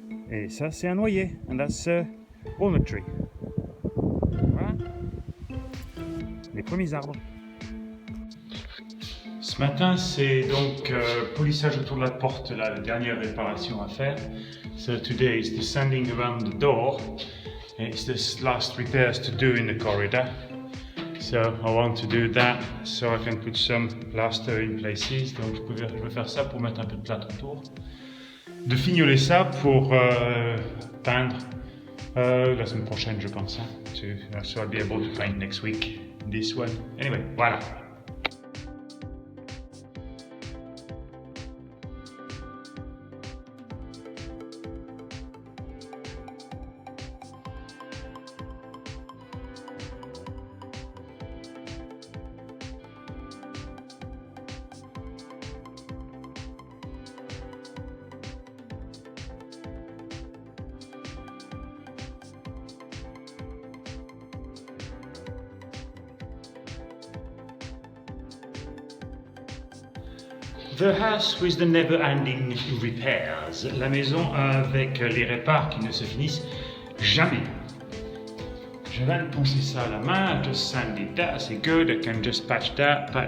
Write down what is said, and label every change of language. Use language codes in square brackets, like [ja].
[fr] Et ça, c'est un noyer, [en] and that's a walnut tree. [fr] Voilà. Les premiers arbres. Ce matin, c'est donc polissage autour de la porte, là, la dernière réparation à faire. [en] So today is the sanding around the door. It's the last repairs to do in the corridor. So I want to do that so I can put some plaster in places. [fr] Donc je vais faire ça pour mettre un peu de plâtre autour. De fignoler ça pour peindre la semaine prochaine, je pense. Hein. [en] So I'll be able to paint next week this one. Anyway, voilà. The house with the never-ending repairs. [fr] La maison avec les répars qui ne se finissent jamais. Je viens de poncer ça à la main. [en] I just sanded that, [fr] c'est [en] good. I can just patch that.